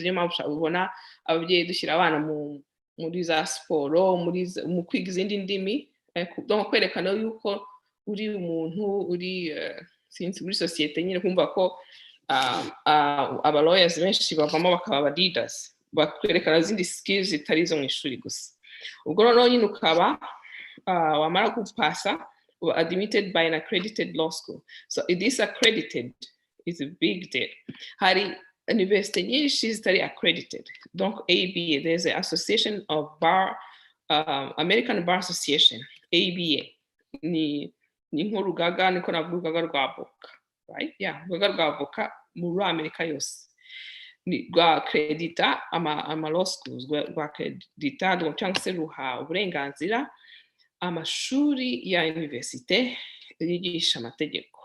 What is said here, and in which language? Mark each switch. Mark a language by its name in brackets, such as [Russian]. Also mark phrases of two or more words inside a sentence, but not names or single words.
[Kinyarwanda] Niyo mpamvu ubona ababyeyi dushyira abana muri za siporo, mu kwiga izindi ndimi, kwerekana yuko uri umuntu uri sinzi muri societe nyine, kumva ko aba lawyers benshi bavamo bakaba aba leaders, bakwerekana izindi skills zitari zo mu ishuri gusa. Ubwo noneho nyine ukaba wamara kupasa [English] admitted by an accredited law school. So it is accredited, it's a big deal. [Kinyarwanda] Hari university nyinshi zitari accredited, donc ABA, [English] there's an association of American Bar Association, [Kinyarwanda] ABA ni nk'urugaga, niko navuga urugaga rw'avoka, right? Yeah, urugaga rw'avoka muri Amerika yose rwa accredita ama [English] law schools, [Kinyarwanda] rwa accredita cyangwa se ruha uburenganzira amashuri ya universite yigisha amategeko.